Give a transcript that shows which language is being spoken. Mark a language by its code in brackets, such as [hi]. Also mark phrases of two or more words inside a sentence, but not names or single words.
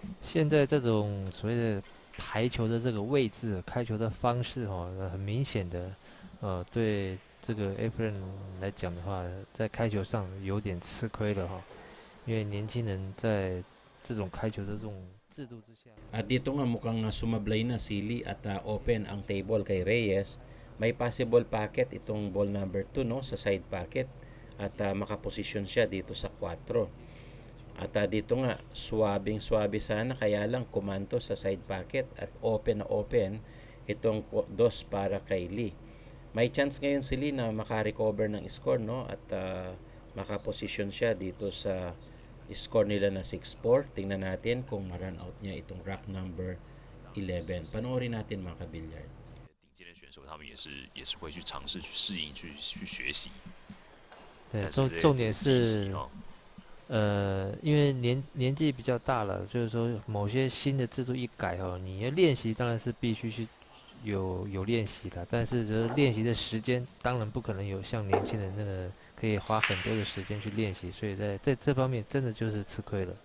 [zh] 现在这种所谓的排球的这个位置、开球的方式很明显的，对这个 Efren 来讲的话，在开球上有点吃亏了因为年轻人在这种开球的这种制度之下。 [tl] At dito nga mukhang sumablay na sili at open ang table kay Reyes. May [en] possible pocket [tl] itong [en] ball number [tl] 2 no sa [en] side pocket [tl] at makaposisyon siya dito sa 4. At dito nga swabe sana kaya lang kumanto sa [en] side pocket [tl] at open na open itong 2 para kay Lee. May chance ngayon si Lee na makarecover ng score no at makaposisyon siya dito sa score nila na 6-4. Tingnan natin kung ma-run out niya itong [en] rack number [tl] 11. Panoorin natin mga kabilyard. [zh] 顶尖的选手他们也是会去尝试去适应去学习。对，重点是因为年纪比较大了，就是说某些新的制度一改你要练习当然是必须去有练习的，但是这练习的时间当然不可能有像年轻人那个可以花很多的时间去练习，所以在这方面真的就是吃亏了。